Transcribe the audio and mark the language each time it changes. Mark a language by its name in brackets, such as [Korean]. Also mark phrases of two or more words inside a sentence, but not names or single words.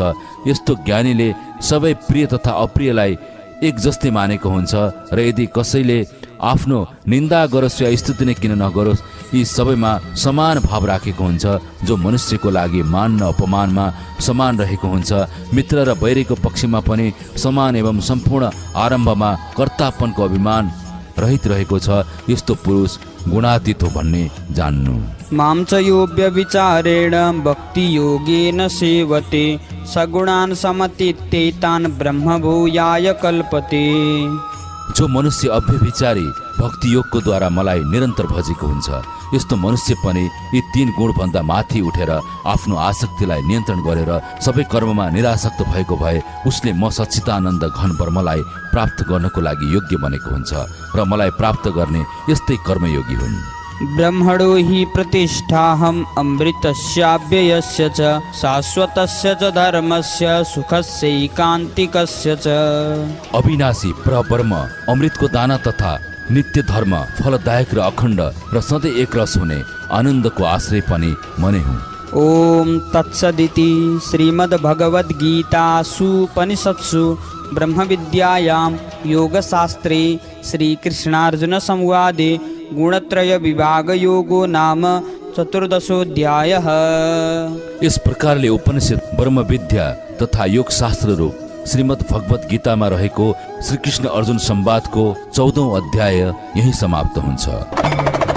[Nepali] यस्तो ज्ञानीले सबै प्रिय तथा अप्रियलाई एक जस्तै मानेको हुन्छ र यदि कसैले आफ्नो निन्दा गरोस् या स्तुति नै किन नगरोस्, यी सबैमा समान भाव राखेको हुन्छ। जो मनुष्यको लागि मान र अपमानमा समान रहेको हुन्छ, मित्र र बैरीको पक्षमा पनि समान एवं सम्पूर्ण आरम्भमा कर्तापनको अभिमान रहित रहेको छ, यस्तो पुरुष गुणातीत हो भन्ने जान्नु। [Sanskrit] मां च यो व्यभिचारेण भक्ति योगेन सेवते सगुणान् समतीत्येतान् ब्रह्मभूयाय कल्पते। [Nepali] जो मनुष्य अव्यभिचारी भक्ति योगको द्वारा मलाई निरन्तर भजेको हुन्छ, यस्तो मनुष्य पनि यी तीन गुणभन्दा माथि उठेर आफ्नो आसक्तिलाई नियन्त्रण गरेर सबै कर्ममा निरासक्त भएको भए उसले म सच्चिदानन्द घन ब्रह्मलाई प्राप्त गर्नको लागि योग्य बनेको हुन्छ र मलाई प्राप्त गर्ने यस्तै कर्मयोगी हुन्। [Sanskrit] ब्रह्मणो हि प्रतिष्ठाहम् अमृतस्याव्ययस्य च शाश्वतस्य च धर्मस्य सुखस्यैकान्तिकस्य च। [Nepali] अविनाशी परब्रह्म, अमृतको दाना तथा नित्य धर्म, फलदायक र अखण्ड र सधैँ एक रस हुने आनन्दको आश्रय पनि म नै हुँ। [Sanskrit] ओम तत्सदिति श्रीमद्भगवद्गीतासूपनिषत्सु ब्रह्मविद्यायां योगशास्त्रे श्रीकृष्णार्जुनसंवादे गुणत्रयविभागयोगो नाम चतुर्दशोऽध्यायः। [Nepali] इस प्रकारले उपनिषद ब्रह्म विद्या तथा योग शास्त्र रूप श्रीमद् भगवत गीतामा रहेको श्री कृष्ण अर्जुन संवादको 14औं अध्याय यही समाप्त हुन्छ।